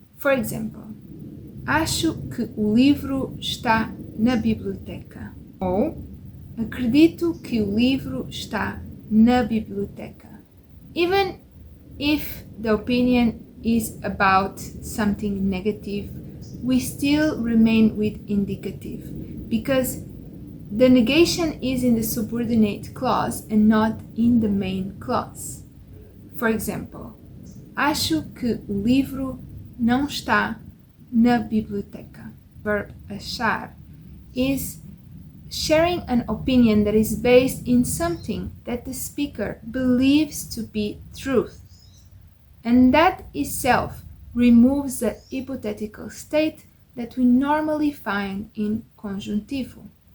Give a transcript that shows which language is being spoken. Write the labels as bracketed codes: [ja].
[en] For example, [pt] acho que o livro está na biblioteca. Ou acredito que o livro está na biblioteca. [en] Even if the opinion is about something negative, we still remain with indicative because the negation is in the subordinate clause and not in the main clause. For example, [pt] acho que o livro não está na biblioteca. [en] Verb achar is sharing an opinion that is based in something that the speaker believes to be truth. And that itself removes the hypothetical state that we normally find in conjuntivo.